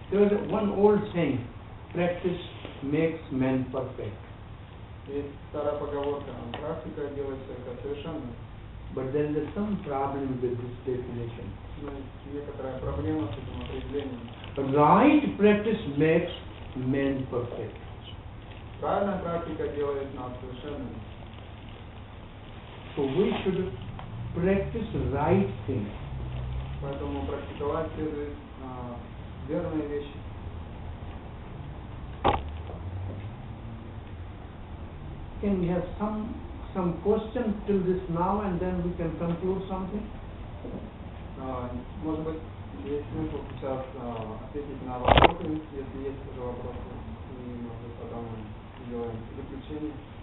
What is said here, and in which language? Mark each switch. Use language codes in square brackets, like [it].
[en] There is one old saying: practice makes man perfect. [ru] Есть старая поговорка: практика делает человека совершенным. [en] But there is some problem with this definition. [ru] Но есть некоторая проблема с этим определением. [en] Right practice makes man perfect. [ru] Правильная практика делает нас совершенными. [en] So we should practice right things. [ru] Поэтому практиковать следует верные вещи. [en] Can we have some questions till this now, and then we can conclude something? [ru] Может быть, есть смысл сейчас ответить на вопросы, если есть уже вопросы, и может быть потом сделаем заключение.